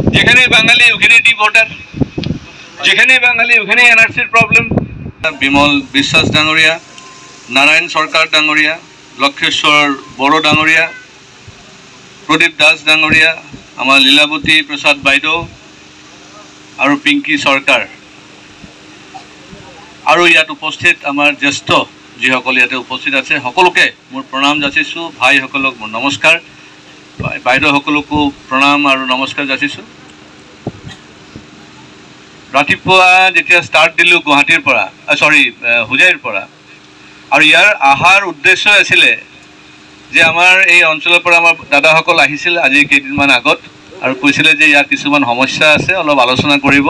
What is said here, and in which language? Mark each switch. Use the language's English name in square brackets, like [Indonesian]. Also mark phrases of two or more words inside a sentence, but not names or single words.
[Bangla] যেখানে বাঙালি ওখানে ডিভোটার, যেখানে বাঙালি ওখানে এনআরসির প্রবলেম। [Assamese] বিমল বিশ্বাস ডাঙৰীয়া, নারায়ণ সরকার ডাঙৰীয়া, লক্ষেশ্বৰ বড়ো ডাঙৰীয়া, প্রদীপ দাস ডাঙৰীয়া, আমার লীলাবতী প্রসাদ বাইদেউ আর পিঙ্কি সরকার, আর ইয়াত উপস্থিত আমার জ্যেষ্ঠ যিসকল ইয়াতে উপস্থিত আছে সকলোকে মোৰ প্ৰণাম যাচিছোঁ। ভাইসকলক মোৰ নমস্কাৰ, বাইদেউসকলকো প্ৰণাম আৰু নমস্কাৰ যাচিছোঁ। ৰাতিপুৱা যেতিয়া ষ্টাৰ্ট দিলোঁ গুৱাহাটীৰ পৰা, হোজাইৰ পৰা, আৰু ইয়াৰ অহাৰ উদ্দেশ্য আছিলে যে আমাৰ এই অঞ্চলৰ পৰা আমাৰ দাদাসকল আহিছিল আজি কেইদিনমান আগত আৰু কৈছিলে যে ইয়াৰ কিছুমান সমস্যা আছে, অলপ আলোচনা কৰিব।